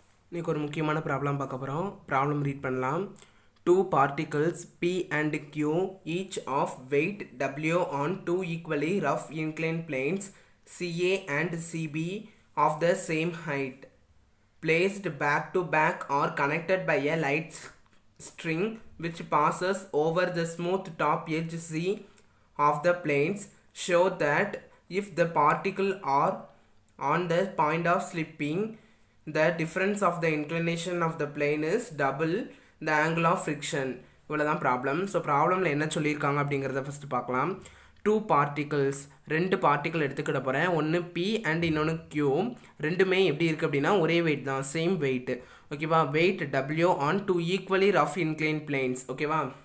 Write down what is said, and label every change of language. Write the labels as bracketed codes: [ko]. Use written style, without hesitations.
[ta] இன்றைக்கி ஒரு முக்கியமான ப்ராப்ளம் பார்க்க போகிறோம். ப்ராப்ளம் ரீட் பண்ணலாம். [en] Two particles P and Q, each of weight W on two equally rough inclined planes CA and CB of the same height, placed back to back or connected by a light string which passes over the smooth top edge C of the planes, show that if the particles are on the point of slipping, the difference of the inclination of the plane is double the angle of friction. [ta] இவ்வளோதான் problem. So ப்ராப்ளமில் என்ன சொல்லியிருக்காங்க அப்படிங்கிறத first பார்க்கலாம். Two particles, ரெண்டு particle எடுத்துக்கிட போகிறேன். ஒன்று B and இன்னொன்று Q. ரெண்டுமே எப்படி இருக்குது அப்படின்னா ஒரே வெயிட் தான், சேம் வெயிட். ஓகேவா? Wait W on two equally rough incline planes. ஓகேவா?